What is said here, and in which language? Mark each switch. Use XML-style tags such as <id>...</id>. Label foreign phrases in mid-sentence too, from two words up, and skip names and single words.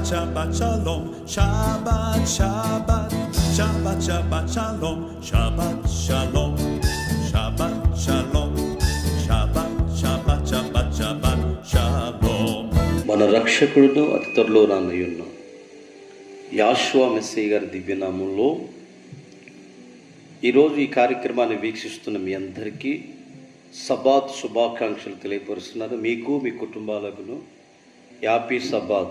<he>שבת שלום, שבת, שבת, שבת, שבת שלום, שבת שלום, שבת שלום, שבת, שבת, שבת, שבת שלום.</he> <te>మన రక్షకుడును అతి త్వరలో రానయ్యున్న యాషువా మెస్సీ గారి దివ్యనామంలో ఈరోజు ఈ కార్యక్రమాన్ని వీక్షిస్తున్న మీ అందరికీ సబాత్ శుభాకాంక్షలు తెలియపరుస్తున్నారు. మీకు మీ కుటుంబాలకు</te> <en>happy Sabbath.</en>